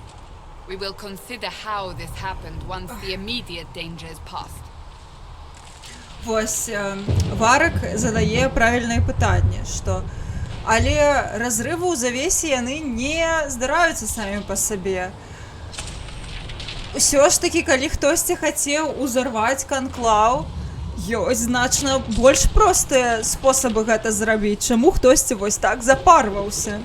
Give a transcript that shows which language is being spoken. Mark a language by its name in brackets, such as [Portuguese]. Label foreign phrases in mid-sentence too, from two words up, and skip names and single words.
[English] We will consider how this happened once the immediate danger is past. [Belarusian] Вось Варак задае правільнае пытанне, што але разрывы ў завесе яны не здараюцца самі па сабе. Усё ж такі, калі хтосьці хацеў узарваць канклаў, ёсць значна больш простыя спосабы гэта зрабіць, чаму хтосьці вось так запарваўся.